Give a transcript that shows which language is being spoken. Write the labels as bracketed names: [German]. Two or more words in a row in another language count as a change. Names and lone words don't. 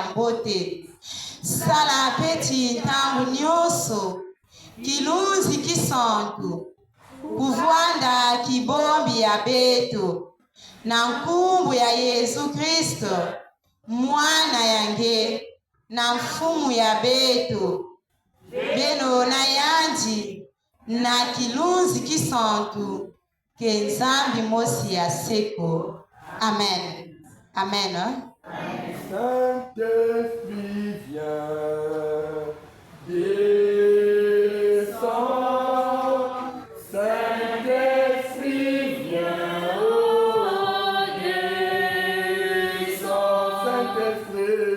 [Kongo] mbote sala peti ntangu nyonso kilunzi kisantu kuvwanda kibombi ya beto na nkumbu ya Yesu Kristo mwana yange na mfumu ya beto beno na yanji na kilunzi kisantu ke nzambi mosi ya seko amen amen [French] Saint-Esprit viens, descends, Saint-Esprit viens, oh descends, Saint-Esprit,